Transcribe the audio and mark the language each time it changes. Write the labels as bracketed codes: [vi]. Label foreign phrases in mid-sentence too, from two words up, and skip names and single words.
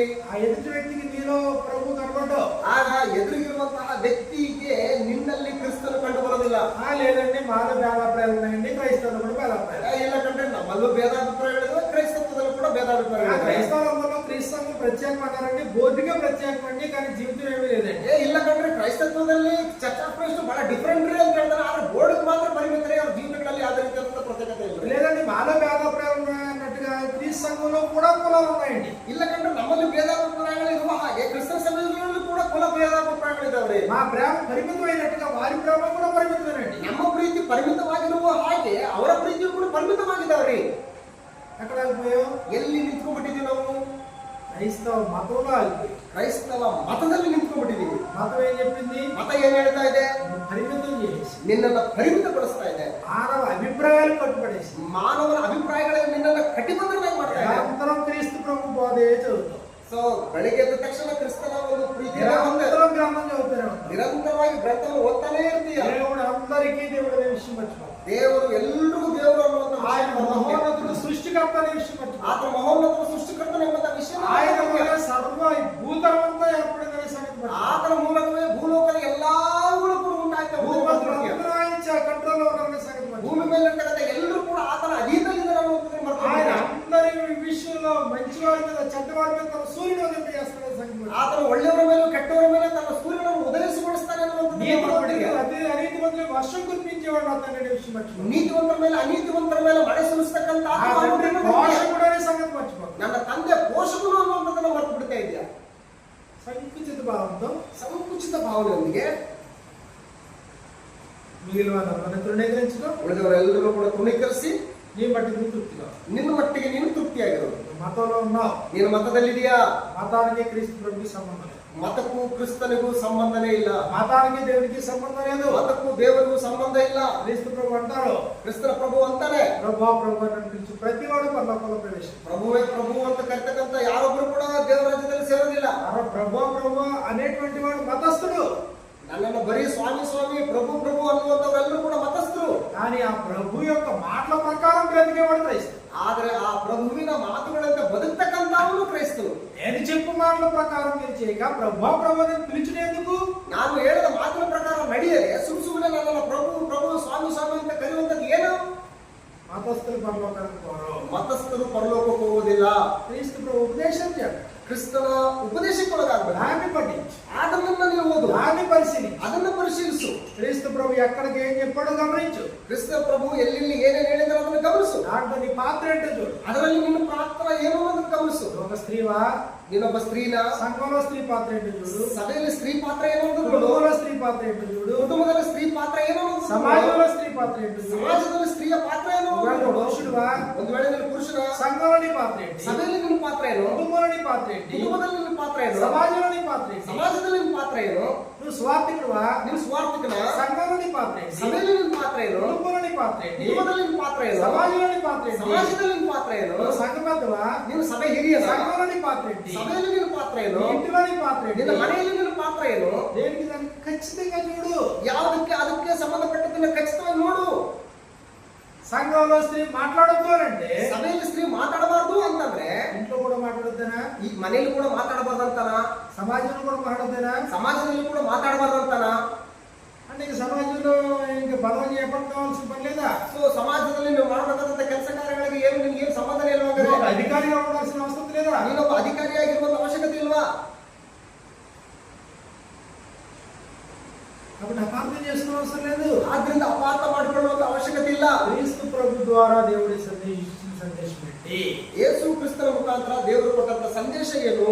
[te] ఆ ఎదుటి వ్యక్తికి నీలో ప్రభు కనబడ్డావు. [kn] ಆಗ ಎದುರಿಗಿರುವಂತಹ ವ್ಯಕ್ತಿಗೆ ನಿನ್ನಲ್ಲಿ ಕ್ರಿಸ್ತನು ಕಂಡು ಬರೋದಿಲ್ಲ. [te] లేదండి మాలో భేదాభిప్రాయాలు ఉన్నాయండి, క్రైస్తవులు కూడా భేదాభిప్రాయాలు. [kn] ಇಲ್ಲ ಕಂಡ್ರೆ ನಮ್ಮಲ್ಲೂ ಭೇದಾಭಿಪ್ರಾಯಗಳಿವೆ, ಕ್ರೈಸ್ತತ್ವದಲ್ಲೂ ಕೂಡ ಭೇದಾಭಿಪ್ರಾಯಗಳಿವೆ. [te] క్రైస్తవులందరిలో క్రీస్తు ప్రత్యేకం అన్నారండి, బోర్డుగా ప్రత్యేకం అండి, కానీ జీవితం ఏమీ లేదండి. [kn] ಇಲ್ಲ ಕಂಡ್ರೆ ಕ್ರೈಸ್ತತ್ವದಲ್ಲಿ ಚರ್ಚ್ ಆಫ್ ಕ್ರೈಸ್ಟ್ ಬಹಳ ಡಿಫರೆಂಟ್ ರೀ ಅಂತ ಹೇಳ್ತಾರೆ. ಆದ್ರೆ ಬೋರ್ಡ್ ಮಾತ್ರ ಪರಿಮಿತರೇ, ಅವ್ರ ಜೀವನಗಳಲ್ಲಿ ಯಾವುದೇ ರೀತಿಯಾದಂತಹ ಪ್ರತ್ಯೇಕತೆ ಇಲ್ಲ. [te] లేదండి మాలో భేదాభిప్రాయాలు ఉన్నాయన్నట్టుగా క్రీస్తు సంఘంలో కూడా కులాలు ఉన్నాయండి. [kn] ಇಲ್ಲ ಕಂಡ್ರೆ ನಮ್ಮಲ್ಲಿ ಭೇದಾಭಿಪ್ರಾಯಗಳಿರುವ ಹಾಗೆ ಕ್ರಿಸ್ತನ ಸಮಾಜಗಳಲ್ಲೂ ಕೂಡ ಕುಲ ಭೇದಾಭಿಪ್ರಾಯಗಳಿದ್ದಾವೆ. [te] మా ప్రేమ పరిమితమైనట్టుగా వారి ప్రేమ కూడా పరిమితమేనండి. [kn] ನಮ್ಮ ಪ್ರೀತಿ ಪರಿಮಿತವಾಗಿರುವ ಹಾಗೆ ಅವರ ಪ್ರೀತಿಯು ಕೂಡ ಪರಿಮಿತವಾಗಿದ್ದಾವ್ರಿ. [te] ఎక్కడ ఆగిపోయావు? [kn] ಎಲ್ಲಿ ನಿಂತ್ಕೊಂಡ್ಬಿಟ್ಟಿದೀವಿ ನಾವು? [te] క్రైస్తవ మతంలో ఆగిపోయి. [kn] ಕ್ರೈಸ್ತವ ಮತದಲ್ಲಿ ನಿಂತ್ಕೊಂಡ್ಬಿಟ್ಟಿದೀವಿ. [te] మతం ఏం చెప్పింది? [kn] ಮತ ಏನ್ ಹೇಳ್ತಾ ಇದೆ? [te] పరిమితం చేసి [kn] ನಿನ್ನನ್ನ ಪರಿಮಿತಪಡಿಸ್ತಾ ಇದೆ. [te] మానవ అభిప్రాయాలు కట్టుబడేసి [kn] ಮಾನವನ ಅಭಿಪ್ರಾಯಗಳಿಗೆ ನಿನ್ನನ್ನ ಕಟಿಬದ್ಧನಾಗಿ ಮಾಡ್ತಾ ಇದೆ. [te] నిరంతరం క్రీస్తు ప్రభు బోధే చదువుతాం. [kn] ಸೊ ಬೆಳಿಗ್ಗೆ ಎದ್ದ ತಕ್ಷಣ ಕ್ರಿಸ್ತನ ಒಂದು ಪ್ರೀತಿ [te] నిరంతరం గ్రంథం చదువుతూనే ఉంటాం. [kn] ನಿರಂತರವಾಗಿ ಗ್ರಂಥವನ್ನು ಓದ್ತಾನೇ ಇರ್ತೀಯ. [te] దేవుడు అందరికీ దేవుడు అనే విషయం మర్చిపోతాం. [kn] ದೇವರು ಎಲ್ರಿಗೂ ದೇವರು ಅನ್ನುವಂತ [te] ఆయన మహోన్నతుడు సృష్టికర్త అనే విషయం మర్చిపోతాం. [kn] ಆತ ಮಹೋನ್ನತ ಸೃಷ್ಟಿಕರ್ತನ ಎಂಬ ವಿಷಯ [te] ఆయన వల్ల సర్వ భూతలమంతా ఏర్పడిందనే సంగతి మర్చిపోతాం. [kn] ಆತನ ಮೂಲಕವೇ ಭೂಲೋಕದ ಎಲ್ಲಾಗಳು ಕೂಡ ಉಂಟಾಗ್ತವೆ. [te] భూమంతులందరూ ఆయన కంట్రోల్లో ఉన్నారనే సంగతి మర్చిపోతాం. [kn] ಭೂಮಿ ಮೇಲೆ ಇರ್ತಕ್ಕಂಥ ಎಲ್ಲರೂ ಕೂಡ ಆತನ ಅಧೀನದಲ್ಲಿದ್ದಾರೆ ಅನ್ನುವಂಥದ್ದು [te] వారి మీద తన సూర్యుడు ఉదయింపజేస్తాడని సంఖ్య. [kn] ಆತನು ಒಳ್ಳೆಯವರ ಮೇಲೆ ಕೆಟ್ಟವರ ಮೇಲೆ ತನ್ನ ಸೂರ್ಯನನ್ನು ಉದಯಿಸಿಗೊಳಿಸ್ತಾನೆ ಅನ್ನುವಂಥದ್ದು [te] నీతిమంతులకు వర్షం కురిపించేవాడు అతని విషయం మర్చిపోయి [kn] ನೀತಿವಂತರ ಮೇಲೆ ಅನೀತಿವಂತರ ಮೇಲೆ ಮಳೆ ಸುರಿಸ್ತಕ್ಕಂತ [te] పోషకుడు అనే సంగతి మర్చిపోయి [kn] ನನ್ನ ತಂದೆ ಪೋಷಕನು ಅನ್ನುವಂಥದ್ದನ್ನು ಮರೆತು ಬಿಡ್ತಾ ಇದೆಯಾ. [te] సంకుచిత భావంతో [kn] ಸಂಕುಚಿತ ಭಾವನೆಯೊಂದಿಗೆ [te] మిగిలిన వాళ్ళని తృణీకరించడం, [kn] ಉಳಿದವರೆಲ್ಲರೂ ಕೂಡ ತೃಣೀಕರಿಸಿ [te] నీ బట్టి నువ్వు తృప్తిగా [kn] ನಿನ್ನ ಮಟ್ಟಿಗೆ ನೀನು ತೃಪ್ತಿಯಾಗಿರೋದು. [te] మతంలో ఉన్నావు, [kn] ನೀನು ಮತದಲ್ಲಿದೆಯಾ? [te] మతానికి క్రీస్తు ప్రభుకి సంబంధం లేదు. [kn] ಮತಕ್ಕೂ ಕ್ರಿಸ್ತನಿಗೂ ಸಂಬಂಧನೇ ಇಲ್ಲ. [te] మతానికి దేవునికి సంబంధం లేదు. [kn] ಮತಕ್ಕೂ ದೇವರಿಗೂ ಸಂಬಂಧ ಇಲ್ಲ. [te] క్రీస్తు ప్రభు అంటారు, [kn] ಕ್ರಿಸ್ತನ ಪ್ರಭು ಅಂತಾನೆ. [te] ప్రభు ప్రభు అని పిలిచి ప్రతివాడు పరలోకంలో ప్రవేశం. [kn] ಪ್ರಭುವೇ ಪ್ರಭು ಅಂತ ಕರ್ತಕ್ಕಂತ ಯಾರೊಬ್ರು ಕೂಡ ದೇವರ ರಾಜ್ಯದಲ್ಲಿ ಸೇರೋದಿಲ್ಲ. [te] ప్రభు ప్రభు అనేటువంటి వాడు మతస్థుడు. [kn] ನನ್ನನ್ನು ಬರೀ ಸ್ವಾಮಿ ಸ್ವಾಮಿ ಪ್ರಭು ಪ್ರಭು ಅನ್ನುವಂಥವರೆಲ್ಲರೂ ಕೂಡ ಮತಸ್ಥರು. [te] కానీ ఆ ప్రభు యొక్క మాటల ప్రకారం బ్రతికేవాడు క్రైస్తవుడు. [kn] ಆದ್ರೆ ಆ ಪ್ರಭುವಿನ ಮಾತುಗಳಂತೆ ಬದುಕ್ತಕ್ಕಂಥವನು ಕ್ರೈಸ್ತನು. [te] నేను చెప్పు మాటల ప్రకారం మీరు చేయక ప్రభు ప్రభు అని పిలిచినందుకు, [kn] ನಾನು ಹೇಳಿದ ಮಾತಿನ ಪ್ರಕಾರ ನಡೆಯದೆ ಸುಮ್ಮನೆ ನನ್ನನ್ನು ಪ್ರಭು ಪ್ರಭು ಸ್ವಾಮಿ ಸ್ವಾಮಿ ಅಂತ ಕರೆಯುವಂಥದ್ದು ಏನು? [te] మతస్థులు పరలోకానికి పోరు. [kn] ಮತಸ್ಥರು ಪರಲೋಕಕ್ಕೆ ಹೋಗುವುದಿಲ್ಲ. [te] క్రీస్తు ప్రభు ఉపదేశం చేయండి, [kn] ಕ್ರಿಸ್ತನ ಉಪದೇಶಕ್ಕೊಳಗಾಗಬೇಕು. [te] దాన్ని పఠించు, [kn] ಅದನ್ನ ನೀವು ಓದು, [te] దాన్ని పరిశీలించు. [kn] ಅದನ್ನ ಪರಿಶೀಲಿಸು. [te] క్రీస్తు ప్రభు ఎక్కడికి ఏం చెప్పాడో గమనించు. [kn] ಕ್ರಿಸ್ತ ಪ್ರಭು ಎಲ್ಲೆಲ್ಲಿ ಏನೇನು ಹೇಳಿದ್ರೆ ಅದನ್ನು ಗಮನಿಸು. [te] దాంట్లో నీ పాత్ర ఏంటో చూడు. [kn] ಅದರಲ್ಲಿ ನಿನ್ನ ಪಾತ್ರ ಏನು ಅನ್ನೋದನ್ನು ಗಮನಿಸು. [te] ఒక స్త్రీవా, [kn] ನೀನೊಬ್ಬ ಸ್ತ್ರೀನ, [te] సంఘంలో స్త్రీ పాత్ర ఏంటో చూడు. [kn] ಸಭೆಯಲ್ಲಿ ಸ್ತ್ರೀ ಪಾತ್ರ ಏನು ಅನ್ನೋದು ನೋಡು. [te] కుటుంబంలో స్త్రీ పాత్ర ఏంటో చూడు. [kn] ಕುಟುಂಬದಲ್ಲಿ ಸ್ತ್ರೀ ಪಾತ್ರ ಏನು ಅನ್ನೋದು ನೋಡು. [te] సమాజంలో స్త్రీ పాత్ర ఏంటో చూడు. [kn] ಸಮಾಜದಲ್ಲಿ ಸ್ತ್ರೀಯ ಪಾತ್ರ ಏನು ಅನ್ನೋದು ನೋಡು. [te] పురుషుడువా, [kn] ಒಂದು ವೇಳೆ ನೀನು ಪುರುಷನ, [te] సంఘంలో నీ పాత్ర ఏంటి? [kn] ಸಭೆಯಲ್ಲಿ ನಿನ್ನ ಪಾತ್ರ ಏನು? [te] కుటుంబంలో నీ పాత్ర ఏంటి? [kn] ಕುಟುಂಬದಲ್ಲಿ ನಿನ್ನ ಪಾತ್ರ ಏನು? [te] సమాజంలో నీ పాత్ర ఏంటి? [kn] ಸಮಾಜದಲ್ಲಿ ನಿನ್ನ ಪಾತ್ರ ಏನು? [te] నువ్వు స్వార్థికుడువా, [kn] ನೀನು ಸ್ವಾರ್ಥಿಕನ, [te] సంఘంలో నీ పాత్ర ఏంటి? [kn] ಸಭೆಯಲ್ಲಿ ನಿನ್ನ ಪಾತ್ರ ಏನು? [te] కుటుంబంలో నీ పాత్ర ఏంటి? [kn] ಕುಟುಂಬದಲ್ಲಿ ನಿನ್ನ ಪಾತ್ರ ಏನು? [te] సమాజంలో నీ పాత్ర ఏంటి? [kn] ಸಮಾಜದಲ್ಲಿ ನಿನ್ನ ಪಾತ್ರ ಏನು? [te] నువ్వు సంఘ పెద్దవా, [kn] ನೀನು ಸಭೆ ಹಿರಿಯನ, [te] సంఘంలో నీ పాత్ర ఏంటి? [kn] ಸಭೆಯಲ್ಲಿ ನಿನ್ನ ಪಾತ್ರ ಏನು? [te] నీ ఇంటిలో నీ పాత్ర ఏంటి? [kn] ನಿನ್ನ ಮನೆಯಲ್ಲಿ ನಿನ್ನ ಪಾತ್ರ ಏನು? [te] దేనికి దాన్ని ఖచ్చితంగా చూడు. [kn] ಯಾವುದಕ್ಕೆ ಅದಕ್ಕೆ ಸಂಬಂಧಪಟ್ಟದನ್ನ ಖಚಿತವಾಗಿ ನೋಡು. [te] సంఘంలో స్త్రీ మాట్లాడొద్దు అంటే [kn] ಸಭೆಯಲ್ಲಿ ಸ್ತ್ರೀ ಮಾತಾಡಬಾರ್ದು ಅಂತಂದ್ರೆ [te] ఇంట్లో కూడా మాట్లాడొద్దనా? [kn] ಈ ಮನೆಯಲ್ಲಿ ಕೂಡ ಮಾತಾಡಬಾರ್ದಂತಾನ? [te] సమాజంలో కూడా మాట్లాడొద్దనా? [kn] ಸಮಾಜದಲ್ಲಿ ಕೂಡ ಮಾತಾಡಬಾರ್ದಂತಾನ? [te] అంటే ఇక సమాజంలో ఇంకా బలం చేపట్టు కావాల్సిన పని లేదా? [kn] ಸೊ ಸಮಾಜದಲ್ಲಿ ನೀವು ಮಾಡಬೇಕಾದಂತ ಕೆಲಸ ಕಾರ್ಯಗಳಿಗೆ ಏನು ನಿನ್ಗೆ ಏನು ಸಂಬಂಧನೇ ಇಲ್ವಾ? [te] నువ్వు ఒక అధికారిగా ఉండాల్సిన అవసరం లేదా? [kn] ನೀನೊಬ್ಬ ಅಧಿಕಾರಿಯಾಗಿರುವಂತ ಅವಶ್ಯಕತೆ ಇಲ್ವಾ? [te] కాబట్టి అపార్థం చేసుకునే అవసరం లేదు. [kn] ಆದ್ರಿಂದ ಅಪಾರ್ಥ ಮಾಡಿಕೊಳ್ಳುವಂತ ಅವಶ್ಯಕತೆ ಇಲ್ಲ. [te] క్రీస్తు ప్రభు ద్వారా దేవుడి ఇచ్చిన సందేశం ఏంటి? [kn] ಯೇಸು ಕ್ರಿಸ್ತನ ಮುಖಾಂತರ ದೇವರು ಕೊಟ್ಟಂತ ಸಂದೇಶ ಏನು?